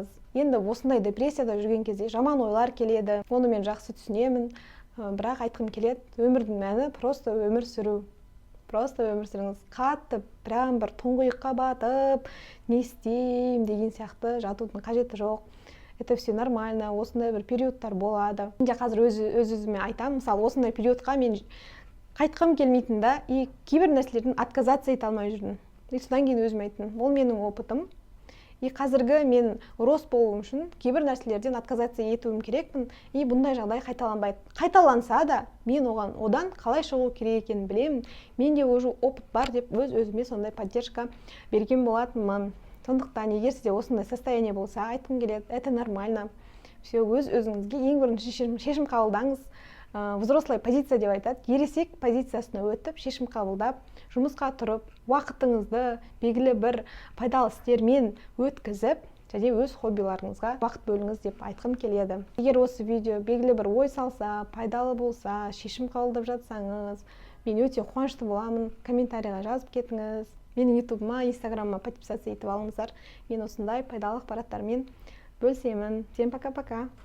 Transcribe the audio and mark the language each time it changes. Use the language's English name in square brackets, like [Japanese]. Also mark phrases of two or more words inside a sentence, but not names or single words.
[Kazakh] Енді осындай депрессияда жүрген кезде жаман ойлар келеді, оны мен жақсы түсінемін, бірақ айтқым келеді, өмірдің мәні просто өмір сүру. Просто өмір сүріңіз. Қатты, прям бір тұңғиыққа батып, не істеймін деген сияқты жатудың қажеті жоқ. [Russian] Это все нормально, [Kazakh] осындай бір периодтар болады. Мен қазір өз-өзіме айтамын, мысалы, осындай периодқа мен қайтқым келмейтін да, и кейбір нәрселерден отказаться ете алмай жүрдім. И содан кейін өзім айттым, ол менің опытым. И қазіргі мен рост болуым үшін кейбір нәрселерден отказаться етуім керекпін, и бұндай жағдай қайталанбайды. Қайталанса да, мен одан қалай шығу керек екенін білемін. Менде уже опыт бар деп өз-өзіме сондай поддержка берген болатынмын. Сондықтан, егер сізде осындай состояние болса, айтқым келеді, [Russian] это нормально. Все, [Kazakh] өз-өзіңізге ең бірінші шешім қабылдаңыз. [Russian] Взрослая позиция [Kazakh] деп айтады. Ересек позициясына өтіп, шешім қабылдап, жұмысқа тұрып, уақытыңызды белгілі бір пайдалы істермен өткізіп, және өз хоббиларыңызға уақыт бөліңіз деп айтқым келеді. Егер осы видео белгілі бір ой салса, пайдалы болса, шешім қабылдап жатсаңыз, мен өте қуанышты боламын. Комментарийға жазып кетіңіз. Менің ютубыма, инстаграмыма подписаться етіп алыңыздар. Мен осындай пайдалы ақпараттармен бөлісемін. [Russian] Всем пока-пока.